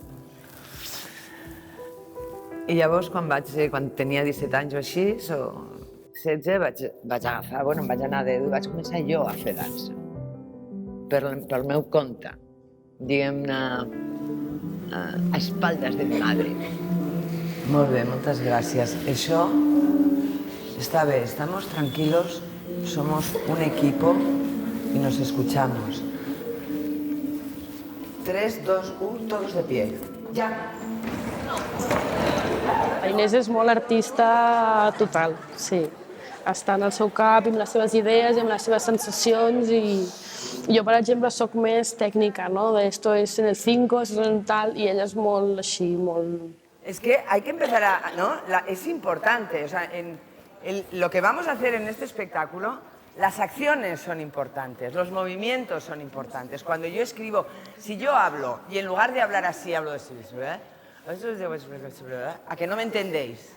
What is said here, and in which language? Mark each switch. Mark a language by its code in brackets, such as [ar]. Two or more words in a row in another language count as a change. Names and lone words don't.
[ca] I llavors, quan tenia 17 anys o així, o 16, vaig agafar, em vaig anar a dedo i vaig començar jo a fer dansa. Pel meu compte, diguem-ne, a espaldes [es] de mi madre. [ca] Molt bé, moltes gràcies. Això está bé, [es] estamos tranquilos, somos un equipo y nos escuchamos. 3, 2, 1, todos de pie. [ca] Ja. La Inés és molt artista total, sí. Està en el seu cap, amb les seves idees, amb les seves sensacions i jo, per exemple, soc més tècnica, no? [es] De esto es en el 5, es en tal, [ca] i ella és molt així, molt... [es] Es que hay que empezar a... ¿no? Es importante, o sea, lo que vamos a hacer en este espectáculo, las acciones son importantes, los movimientos son importantes. Cuando yo escribo, si yo hablo y en lugar de hablar así, hablo así, ¿verdad? ¿A que no me entendéis?